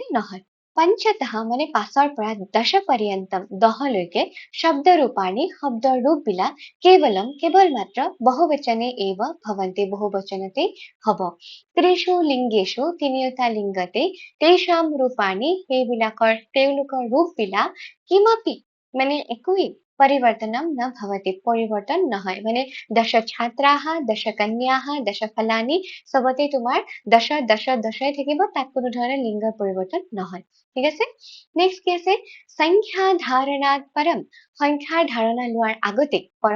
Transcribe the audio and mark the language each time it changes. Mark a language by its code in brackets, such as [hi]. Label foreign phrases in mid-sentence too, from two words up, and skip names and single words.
[as] নহয় पंचतः মানে পাঁচৰ পৰা 10 পৰ্যন্তম 10 লৈকে শব্দ ৰূপাণী শব্দৰ ৰূপবিলাক কেৱল মাত্ৰ [sa] बहुवचने एव भवन्ति [as] বহুবচনতে হ'ব [sa] त्रिषु लिङ्गेषु [as] তিনিওটা লিংগতে [sa] तेषाम रूपाणि [as] সেইবিলাকৰ তেওঁলোকৰ ৰূপবিলাক কিমপি মানে একোই [sa] परिवर्तनं न [as] भवति পৰিৱৰ্তন নহয় মানে [sa] दश छात्राः दश कन्याः दश फलानि [as] চবতে তোমাৰ দশই থাকিব তাত কোনো ধৰণৰ লিংগৰ পৰিৱৰ্তন নহয় ঠিক আছে নেক্সট কি আছে সংখ্যা ধাৰণাত পৰম সংখ্যাৰ ধাৰণা লোৱাৰ আগতে পৰম